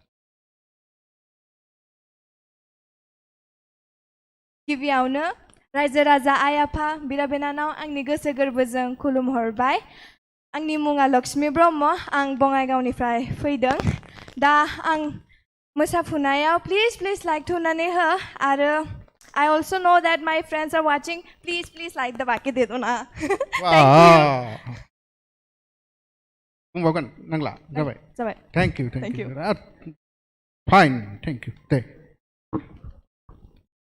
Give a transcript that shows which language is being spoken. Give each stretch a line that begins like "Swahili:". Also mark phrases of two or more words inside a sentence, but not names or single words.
Bodo: गिबियावनो रायजो राजा आइ आफा बिदा बिनानाव आंनि गोसो गोरबोजों खुलुमहरबाय आंनि मुङा लक्ष्मी ब्रह्म आं बङाइगावनिफ्राय फैदों दा आं मोसाफुनायाव
English: please like
Bodo: थुनानै हो आरो
English: I also know that my friends are watching. Please like the
Hindi: बाकी दे दो ना
English: Thank you.
Bodo: बुंबावगोन नांला जाबाय
English: Thank you. Fine, thank you.
Bodo: दे